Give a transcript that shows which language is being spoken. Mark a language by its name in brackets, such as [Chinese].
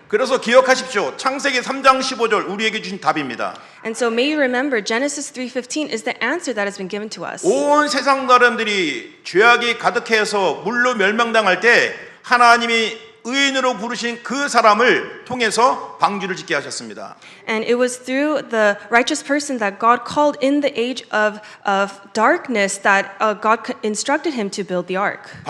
[Korean] 그래서 기억하십시오. 창세기 3장 15절 우리에게 주신 답입니다. [English] And so may you remember Genesis 3:15 is the answer that has been given to us. [Korean] 온 세상 사람들이 죄악이 가득해서 물로 멸망당할 때 하나님이 의인으로 부르신 그 사람을 통해서 방주를 짓게 하셨습니다. [English] And it was through the righteous person that God called in the age of darkness that God instructed him to build the ark.